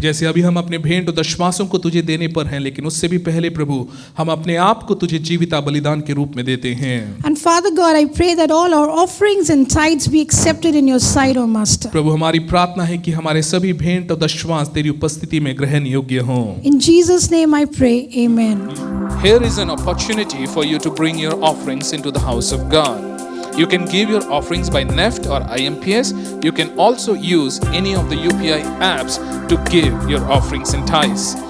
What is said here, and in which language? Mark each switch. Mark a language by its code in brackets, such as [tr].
[hi] जैसे अभी हम अपने भेंट और दशमांशों को तुझे देने पर हैं, लेकिन उससे भी पहले प्रभु हम अपने आप को तुझे जीविता बलिदान के रूप में देते हैं। [en] And Father God, I pray that all our offerings and tithes be accepted in your sight, O Master. [hi] प्रभु हमारी प्रार्थना है कि हमारे सभी भेंट और दशमांश तेरी उपस्थिति में ग्रहण योग्य हों। [en] In Jesus' name I pray, amen. Here is an opportunity for you to bring your offerings into the house of God. You can give your offerings by NEFT or IMPS. You can also use any of the UPI apps to give your offerings and tithes.